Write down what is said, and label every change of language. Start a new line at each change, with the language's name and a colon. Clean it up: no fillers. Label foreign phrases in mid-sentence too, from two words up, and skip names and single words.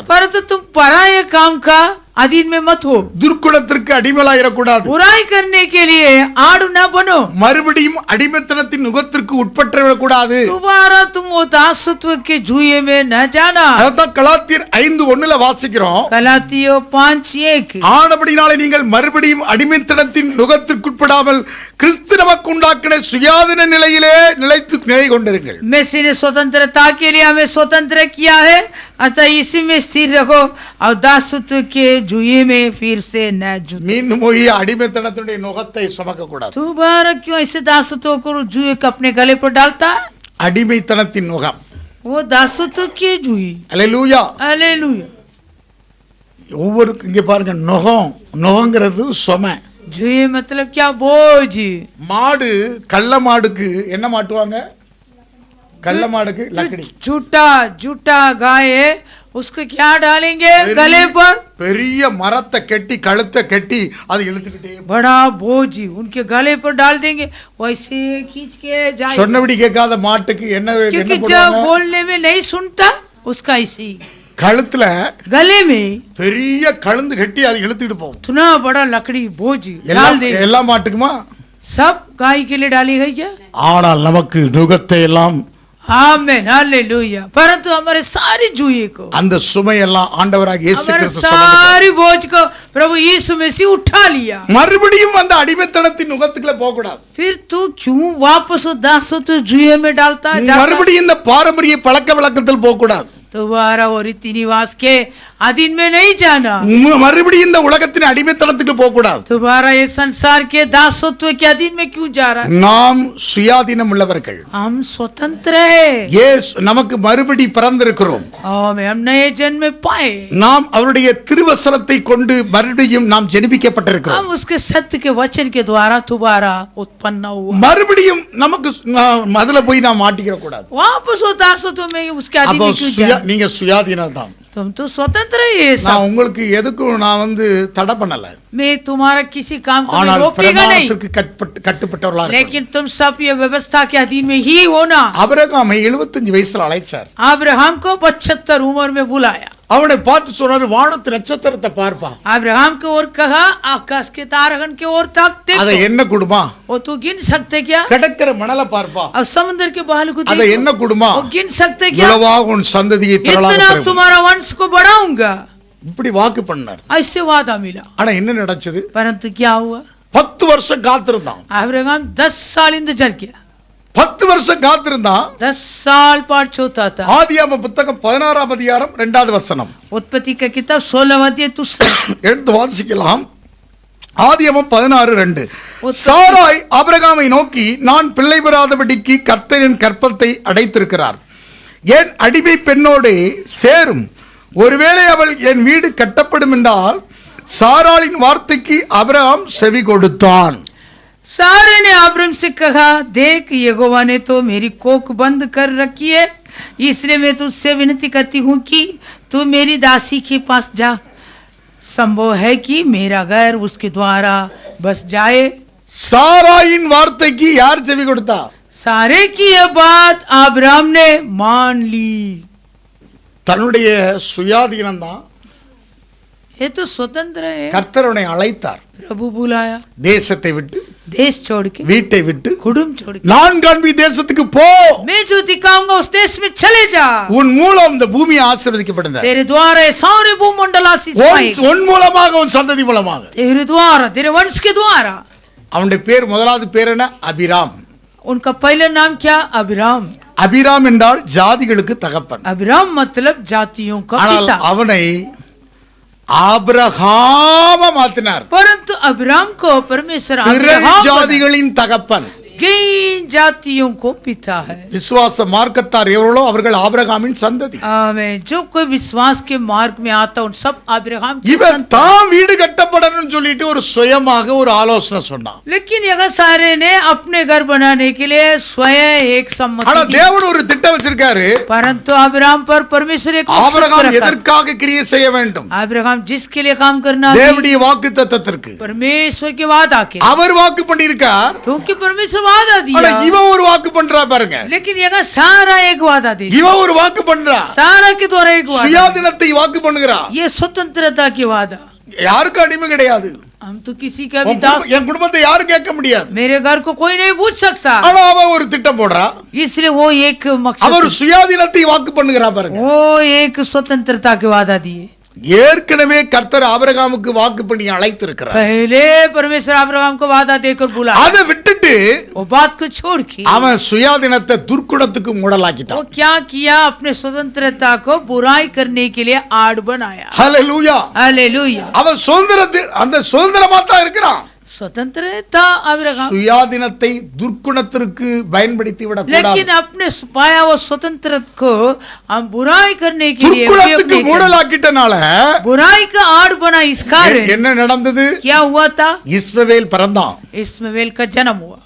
Hindi: परंतु तुम पराये काम का अधीन में मत हो.
Tamil: துர்க்குணத்திற்கு அடிமைகளாகிடக்கூடாது.
Hindi: बुराई करने के लिए आड़ न बनो.
Tamil: மறுபடியும் அடிமைத்தனத்தின் நுகத்திற்கு உட்பட்டுவிடக்கூடாது.
Hindi: दोबारा तुम वो दासत्व के जुए में न जाना.
Tamil: அதான் கலாத்தியர் 5:1 வாசிக்கிறோம்.
Hindi: गलातियों 5:1.
Tamil: ஆனபடினாலே நீங்கள் மறுபடியும் அடிமைத்தனத்தின் நுகத்திற்குட்படாமல் கிறிஸ்து நமக்கு உண்டாக்கின சுயாதீன நிலையிலே நிலை கொண்டிருங்கள்.
Hindi: मसीह ने स्वतंत्रता के लिए हमें स्वतंत्र किया है, अतः इसी में स्थिर रहो और दासत्व के जुए में फिर से न जुड़ो.
Tamil: மீண்டும் போய் அடிமைத்தனத்தினுடைய நுகத்தை சுமக்க கூடாது.
Hindi: दोबारा क्यों ऐसे दासत्व को जुए को अपने गले पर डालता है?
Tamil: அடிமைத்தனத்தின் நுகம்.
Hindi: वो दासत्व के जुए.
Tamil: அல்லேலூயா.
Hindi: हालेलुया.
Tamil: ஒவ்வொரு இங்க பாருங்க, நுகங்கிறது சுமை.
Hindi: जुए मतलब क्या? बोझ.
Tamil: மாடு, கள்ள மாடுக்கு என்ன மாட்டுவாங்க? கள்ள மாடுக்கு லக்கடி.
Hindi: झूठा गाय है, उसको क्या डालेंगे गले पर?
Tamil: பெரிய மரத்தை கட்டி கழுத்தை கட்டி அதை இழுத்துக்கிட்டே
Hindi: बड़ा बोझ उनके गले पर डाल देंगे, वैसे खींच के जाए.
Tamil: சொன்னபடி கேட்காத மாட்டுக்கு என்ன
Hindi: क्योंकि जब बोलने में नहीं सुनता उसका ऐसे ही
Tamil: கழுத்துல
Hindi: गले में
Tamil: பெரிய கழுந்து கட்டி அதை இழுத்துட்டு போகும்.
Hindi: इतना बड़ा लकड़ी बोझ डाल देंगे.
Tamil: எல்லா மாட்டுக்குமா?
Hindi: सब गाय के लिए डाली गई क्या?
Tamil: ஆனால் நமக்கு நுகத்தை எல்லாம்,
Hindi: आमेन, हालेलुया. परंतु हमारे सारी जुए को,
Tamil: அந்த சுமையெல்லாம் ஆண்டவராக இயேசு
Hindi: हमारे
Tamil: கிறிஸ்து சுமந்தார்.
Hindi: सारी बोझ को प्रभु यीशु मसीह उठा लिया.
Tamil: மறுபடியும் அந்த அடிமைத்தனத்தின் நுகத்துக்குள்ள போக கூடாது.
Hindi: फिर तू क्यों वापस दासत्व जुए में डालता है?
Tamil: மறுபடியும் இந்த பாரம்பரிய பழக்க வழக்கத்தில் போக கூடாது.
Hindi: दोबारा वो रीति रिवाज के अधीन में नहीं जाना,
Tamil: மறுபடியும் இந்த உலகத்தின் அடிமைத்தனத்துக்கு போக கூடாது.
Hindi: दोबारा ये संसार के दासत्व के अधीन में क्यों जा रहा है?
Tamil: நாம் சுயாதீனம் உள்ளவர்கள்.
Hindi: हम स्वतंत्र है,
Tamil: நமக்கு மறுபடி பிறந்திருக்கிறோம்.
Hindi: हम नए जन्म पाए,
Tamil: நாம் அவருடைய திருவசனத்தை கொண்டு மறுபடியும் நாம் ஜெனிபிக்கப்பட்டிருக்கிறோம்.
Hindi: हम उसके सत्य के वचन के द्वारा दोबारा उत्पन्न हुआ.
Tamil: மறுபடியும் நமக்கு மதுல போய் நாம் மாட்டிக்கிற கூடாது.
Hindi: वापस वो दासत्व में उसके अधीन में क्यों जा?
Tamil: நீங்க சுயாதீனம் தான்.
Hindi: तुम तो स्वतंत्र है.
Tamil: நான் உங்களுக்கு எதுக்கும் நான் தடை பண்ணல.
Hindi: मैं तुम्हारा किसी काम को
Tamil: ஆனால்
Hindi: रोकेगा नहीं,
Tamil: பிரமாணத்திற்கு கட்டுப்பட்டவர்களாக.
Hindi: लेकिन तुम सब ये व्यवस्था के अधीन में ही होना.
Tamil: ஆபிரகாமை 75 வயசுல அழைச்சார்.
Hindi: अब्राहम को 75 उम्र में बुलाया.
Tamil: அவனை பார்த்து சொன்னாரு, வானத்து நட்சத்திரத்தை பார்ப்பா.
Hindi: अब्राहम को और कहा, आकाश के तारगण के ओर ताक देखो.
Tamil: அதை என்ன குடுமா?
Hindi: वो तू गिन सकते क्या?
Tamil: கடற்கரை மணலை பார்ப்பா.
Hindi: अब समुद्र के बहाल को
Tamil: அதை
Hindi: देखो.
Tamil: என்ன குடுமா?
Hindi: वो गिन सकते क्या?
Tamil: இவ்வளவாக உன் சந்ததியை திரளாக
Hindi: इतना
Tamil: பெருகும்.
Hindi: तुम्हारा वंश को बढ़ाऊंगा.
Tamil: இப்படி வாக்கு பண்ணார்.
Hindi: ऐसे वादा मिला.
Tamil: ஆனா என்ன நடந்தது?
Hindi: परंतु क्या हुआ?
Tamil: 10 வருஷம் காத்திருந்தான்.
Hindi: अब्राहम 10 साल इंतजार किया.
Tamil: 10 வருஷம் காத்திருந்தான்.
Hindi: 10 साल पाठ होता था.
Tamil: ஆதியாகம புத்தகம் 16ஆம் அதிகாரம் 2வது வசனம்.
Hindi: उत्पत्ति का किताब 16 अध्याय 2
Tamil: எடுத்து வாசிக்கலாம். ஆதியாகமம் 16:2. சாராய் ஆபிரகாமை நோக்கி, நான் பிள்ளை பெறாதபடிக்கு கர்த்தர் என் கற்பத்தை அடைத்திருக்கிறார், என் அடிமை பெண்ணோடு சேரும், ஒருவேளை அவள் என் வீடு கட்டப்படும் என்றால் சாராளின் வார்த்தைக்கு ஆபிரகாம் செவி கொடுத்தான்.
Hindi: सारे ने अब्राहम से कहा, देख यहोवा ने तो मेरी कोख बंद कर रखी है, इसलिए मैं तुझसे विनती करती हूँ कि तू मेरी दासी के पास जा. संभव है कि मेरा घर उसके द्वारा बस जाए.
Tamil: சாராயின் வார்த்தைக்கு யார் செவி கொடுத்தா?
Hindi: सारे की यह बात अब्राहम ने मान ली.
Tamil: தன்னுடைய சுயாதீனம் தான்.
Hindi: ये तो स्वतंत्र है.
Tamil: கர்த்தரனை அழைத்தார்.
Hindi: प्रभु बुलाया,
Tamil: தேசத்தை விட்டு,
Hindi: देश छोड़ के,
Tamil: வீட்டை விட்டு,
Hindi: कुटुंब छोड़ के,
Tamil: நான் காண்பி தேசத்துக்கு போ,
Hindi: मैं जो दिखाऊंगा उस देश में चले जा.
Tamil: உன் மூலம் இந்த பூமி ஆசீர்வதிக்கப்படுகிறது.
Hindi: तेरे द्वारा सारे भूमंडल आशीष पाएगा.
Tamil: உன் மூலமாக, உன் சந்ததி மூலமாக.
Hindi: तेरे द्वारा, तेरे वंश के द्वारा.
Tamil: அவனுடைய பேர், முதலாவது பேர் என்ன? அபிராம்.
Hindi: उनका पहला नाम क्या? अब्राहम.
Tamil: அபிராம் என்றால் ஜாதிகளுக்கு தகப்பன்.
Hindi: अब्राहम मतलब जातियों का
Tamil: ஆனால்
Hindi: पिता.
Tamil: அவனை ஆபிரகாம மாத்தினார்.
Hindi: परंतु अब्राहम को परमेश्वर
Tamil: திரள்
Hindi: अब्राहम
Tamil: ஜாதிகளின் தகப்பன்.
Hindi: कई जातियों को पिता है.
Tamil: விசுவாச மார்க்கத்தார் எவர்களோ அவர்கள் ஆபிரகாமின் சந்ததி.
Hindi: आमेन. जो कोई विश्वास के मार्ग में आता उन सब अब्राहम के
Tamil: இவன்
Hindi: संतान.
Tamil: தான் வீடு கட்டப்படணும்னு சொல்லிட்டு ஒரு சுயமாக ஒரு ஆலோசனை சொன்னான்.
Hindi: लेकिन यहाँ सारे ने अपने घर बनाने के लिए स्वयं एक
Tamil: ஆனா
Hindi: सम्मति दी.
Tamil: தேவன் ஒரு திட்டம் வச்சிருக்காரு.
Hindi: परंतु अब्राहम पर परमेश्वर एक मकसद
Tamil: ஆபிரகாம்
Hindi: रखा.
Tamil: எதற்காக கிரியை செய்ய வேண்டும்?
Hindi: अब्राहम जिसके लिए काम करना है,
Tamil: தேவனுடைய வாக்குத்தத்தத்திற்கு.
Hindi: परमेश्वर के वादा के,
Tamil: அவர் வாக்கு பண்ணியிருக்கார்.
Hindi: क्योंकि परमेश्वर वादा
Tamil: ஆனா
Hindi: दिया.
Tamil: இவன் ஒரு வாக்கு பண்றா பாருங்க.
Hindi: लेकिन यहाँ सारा एक वादा दे,
Tamil: இவன் ஒரு வாக்கு பண்றா.
Hindi: सारा के द्वारा एक वादा.
Tamil: சுயாதீனத்தை வாக்கு பண்ணுகிறா.
Hindi: ये स्वतंत्रता की वादा.
Tamil: யாருக்கும் அடிமை கிடையாது.
Hindi: हम तो किसी का भी दास,
Tamil: என் குடும்பத்தை யாரும் கேட்க முடியாது.
Hindi: मेरे घर को कोई नहीं पूछ सकता.
Tamil: ஆனா அவன் ஒரு திட்டம் போடுறா.
Hindi: इसलिए वो एक मकसद,
Tamil: அவர் சுயாதீனத்தை வாக்கு பண்ணுகிறா பாருங்க.
Hindi: वो एक स्वतंत्रता की वादा दिए.
Tamil: ஏற்கனவே கர்த்தர் ஆபிரகாமுக்கு வாக்கு பண்ணி அழைத்திருக்கிறார்.
Hindi: पहले परमेश्वर अब्राहम को वादा देकर बुला,
Tamil: அதை விட்டுட்டு
Hindi: वो बात को छोड़ के
Tamil: அவன் சுயாதீனத்தை துர்க்குணத்துக்கு
Hindi: वो
Tamil: மூடலாக்கிட்டான்.
Hindi: क्या किया? अपने स्वतंत्रता को बुराई करने के लिए आड़ बनाया.
Tamil: ஹல்லேலூயா.
Hindi: हालेलुया.
Tamil: அவன் அந்த சுதந்திரமா தான் இருக்கிறான்.
Hindi: स्वतंत्र था अब्राहम,
Tamil: சுயாதீனத்தை துர்க்குணத்திற்கு பயன்படுத்தி விட கூடாது.
Hindi: लेकिन अपने पाया वो स्वतंत्र को हम बुराई करने के लिए
Tamil: துர்க்குணத்துக்கு மூடலாக்கிட்டனால
Hindi: बुराई का आड़ बना. इस कारण
Tamil: என்ன நடந்தது?
Hindi: क्या हुआ था?
Tamil: இஸ்மவேல் பிறந்தான்.
Hindi: इस्माएल का जन्म हुआ.